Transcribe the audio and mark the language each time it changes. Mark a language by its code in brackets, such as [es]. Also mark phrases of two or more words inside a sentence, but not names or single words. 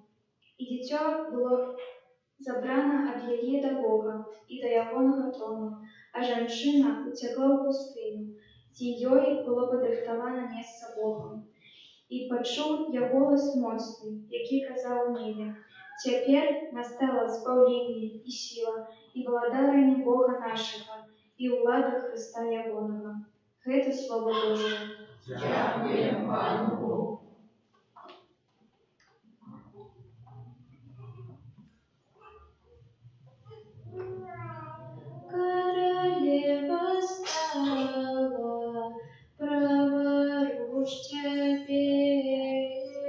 [be] І дзіцё было забрана ад яе да Бога і да ягонага трону, а жанчына уцякла ў пустыню, дзе ёй было падрыхтавана месца Богам. І пачуў я голас моцны, які казаў у небе: «Цяпер настала збаўленне і сіла, і валадаранне Бога нашага, і ўлада Хрыста ягонага». Гэта Слова Божие. [uk] Дякуємо Пану Богу. Королева стала, праворуч тебе.